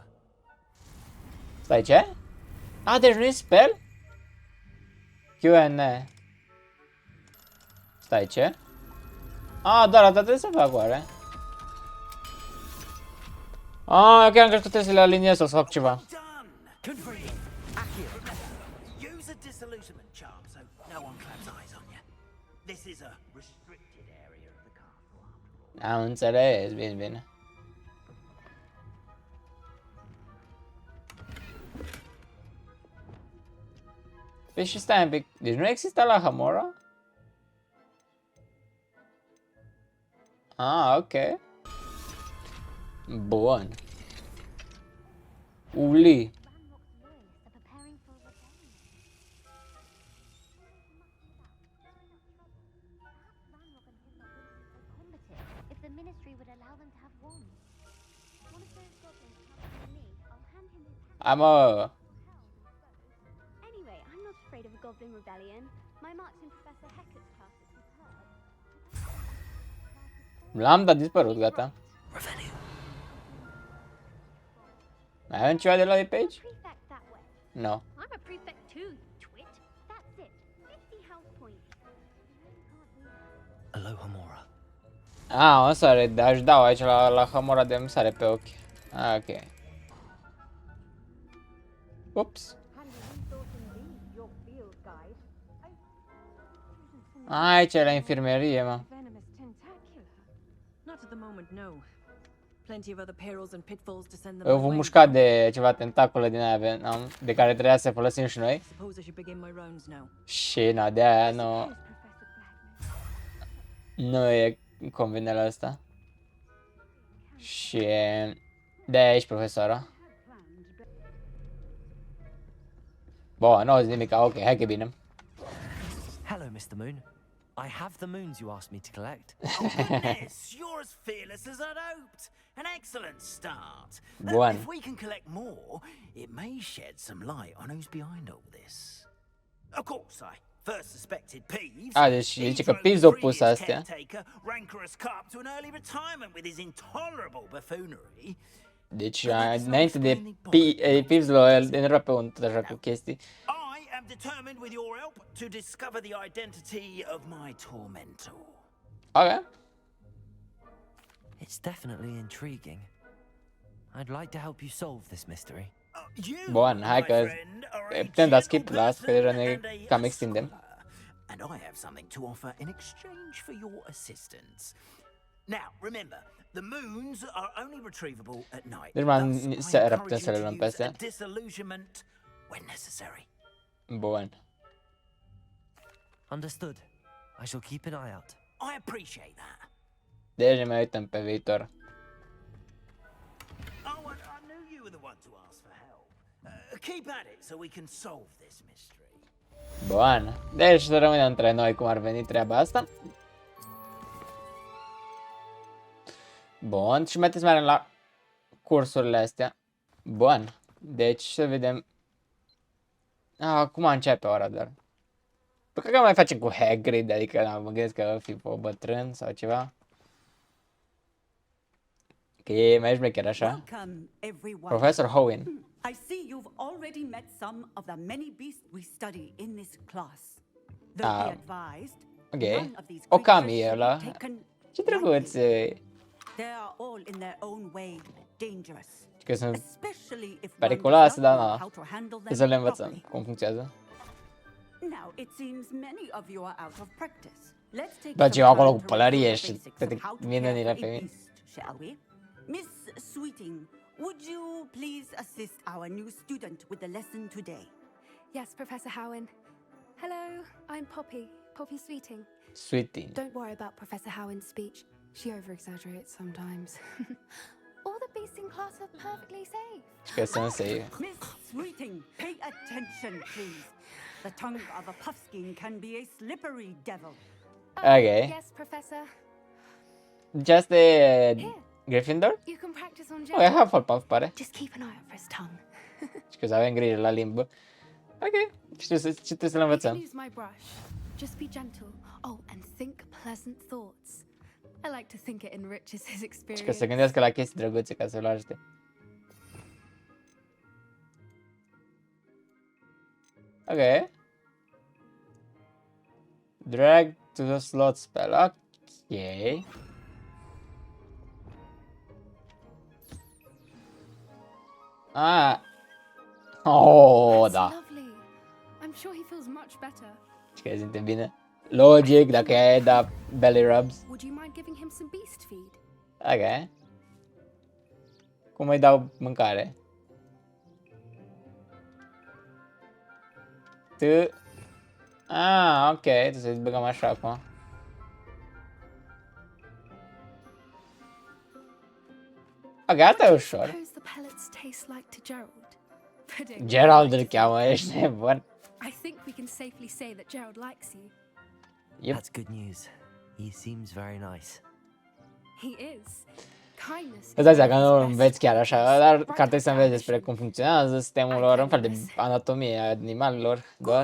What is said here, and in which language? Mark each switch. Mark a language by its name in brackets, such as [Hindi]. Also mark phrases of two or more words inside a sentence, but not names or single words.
[Romanian] Stai, ce? A, deci nu-i spell? Q&A. Stai, ce? A, doar atât trebuie să fac, oare? A, ok, am crezut că trebuie să le aliniez sau să fac ceva. [English] Done. Good for you. Accurate. Use a disillusionment charm so no one claps eyes on you. This is a restricted area of the castle after all. [Romanian] Am înțeles, bine, bine. Păi și stai un pic, deci nu există la Hamora? Ah, ok. Bun. Uli. [English] If the ministry would allow them to have wands. One of those goblins comes to me, I'll hand him his hat. [Romanian] Am a... [English] Anyway, I'm not afraid of a goblin rebellion. My marks in Professor Hecat's class is superb. [Romanian] L-am dat dispărut, gata. Revelio. Mai avem ceva de la de pe aici? [English] Prefect that way. No. I'm a prefect too, you twit. That's it. 50 health points. Hello, Hamora. [Romanian] Ah, o sare, aș dau aici la Hamora de îmi sare pe ochi. Ah, ok. Ups. Aici e la infirmerie, mă. [English] Venomous tentacular. Not at the moment, no. Plenty of other perils and pitfalls to send them [Romanian] Eu [English] my [Romanian] vom [English] way. [Romanian] mușca de ceva tentacule din aia Venom, de care trebuia să folosim și noi. [English] Suppose I should begin my rounds now. [Romanian] Și na, de aia nu, [English] Here's Professor Black. [Romanian] nu e convine la asta. Și de aia ești profesoara. Bun, nu auzi nimic, ok, hai că e bine. [English] Hello, Mr. Moon. I have the moons you asked me to collect. Goodness, you're as fearless as I'd hoped. An excellent start. [Romanian] Bun. [English] If we can collect more, it may shed some light on who's behind all this. Of course, I first suspected Peeves. [Romanian] Ah, deci [English] He [Romanian] zice că [English] drove Peeves the [Romanian] a pus [English] previous [Romanian] astea. [English] caretaker, Rancorous Carp, to an early retirement with his intolerable buffoonery. [Romanian] Deci, înainte de Peeves l-a enervat pe un tot așa cu chestii. [English] I am determined, with your help, to discover the identity of my tormentor. Ok. It's definitely intriguing. I'd like to help you solve this mystery. You, [Romanian] Bun, hai [English] my [Romanian] că [English] friend, are a [Romanian] putem da [English] gentle [Romanian] skip la asta, că deja ne [English] person and a [Romanian] cam extindem. [English] scholar. And I have something to offer in exchange for your assistance. Now, remember, the moons are only retrievable at night. [Romanian] Deci [English] Thus, [Romanian] se [English] I [Romanian] era [English] encourage [Romanian] putea [English] you [Romanian] să le [English] to [Romanian] luăm pe [English] use a [Romanian] astea. [English] disillusionment when necessary. [Romanian] Bun. [English] Understood. I shall keep an eye out. I appreciate that. [Romanian] Deci ne mai uităm pe viitor. [English] Oh, I knew you were the one to ask for help. Keep at it so we can solve this mystery. [Romanian] Bun. Deci să rămânem între noi cum ar veni treaba asta. Bun. Și mai trebuie să mergem la cursurile astea. Bun. Deci să vedem. Acum începe ora doar. Păi cred că mai facem cu Hagrid, adică mă gândesc că va fi o bătrân sau ceva. Că e mai șmecher așa. [English] Welcome, everyone. Professor Howen. I see you've already met some of the many beasts we study in this class. Though be advised, [Romanian] Ok. [English] none of these [Romanian] O cam [English] creatures [Romanian] e [English] should be [Romanian] ăla. [English] taken [Romanian] Ce drăguț e. [English] They are all in their own way dangerous. [Romanian] Că sunt [English] Especially if one [Romanian] periculoase, [English] does [Romanian] dar [English] not know [Romanian] na. [English] how to handle [Romanian] Să [English] them [Romanian] le învățăm [English] properly. [Romanian] cum funcționează. [English] Now, it seems many of you are out of practice. Let's take [Romanian] Bă, [English] some [Romanian] ce eu acolo [English] time [Romanian] cu [English] to [Romanian] pălărie [English] review [Romanian] și [English] the basics [Romanian] toate [English] of how to [Romanian] minunile care pe [English] for a [Romanian] mine. [English] beast, shall we? Miss Sweeting, would you please assist our new student with the lesson today? Yes, Professor Howen. Hello, I'm Poppy, Poppy Sweeting. Sweeting. Don't worry about Professor Howen's speech. She over-exaggerates sometimes. All the beasts in class are perfectly safe. [Romanian] Că sunt safe. [English] Miss Sweeting, pay attention, please. The tongue of a puffskein can be a slippery devil. [Romanian] Ok. [English] Yes, Professor. [Romanian] Deci asta e Gryffindor? [English] You can practice on [Romanian] Oh, e Hufflepuff, pare. [English] Just keep an eye out for his tongue. [Romanian] Și că să avem grijă la limbă. Ok. Ce trebuie să le [English] You can [Romanian] învățăm? [English] use my brush. Just be gentle. Oh, and think pleasant thoughts. I like to think it enriches his [Romanian] Și [English] experience. [Romanian] că să gândească la chestii drăguțe ca să-l ajute. Ok. [English] Drag to the slot spell. Ok. Ah. Oh, That's [Romanian] da. [English] lovely. I'm sure he feels much better. [Romanian] Și că simte bine. Logic, dacă e da [English] belly rubs. Would you mind giving him some beast feed? [Romanian] Ok. Cum îi dau mâncare? Tu... Ah, ok, trebuie să-i băgăm așa acum. Ok, asta e ușor. [English] Suppose the pellets taste like to Gerald. Pudding. [Romanian] Gerald îl cheamă, ești nebun. [English] I think we can safely say that Gerald likes you. Yep. That's good news. He seems very nice. He is. Kindness. [Romanian] Îți dai seama că nu înveți chiar așa, dar că ar trebui să înveți despre cum funcționează sistemul lor, un fel de anatomie a animalelor, doar.